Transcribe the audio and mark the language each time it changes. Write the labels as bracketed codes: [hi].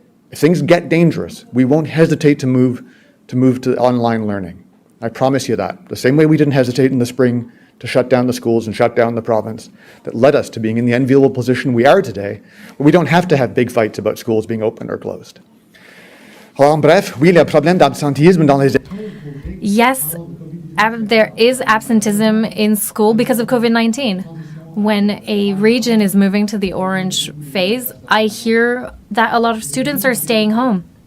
[en] If things get dangerous, we won't hesitate to move to online learning. I promise you that. The same way we didn't hesitate in the spring to shut down the schools and shut down the province, that led us to being in the enviable position we are today, where we don't have to have big fights about schools being open or closed. [fr] Alors, en bref, oui, le problème d'absentéisme dans les... [en] Yes, there is absenteeism in school because of COVID-19. When a region is moving to the orange phase, I hear that a lot of students are staying home.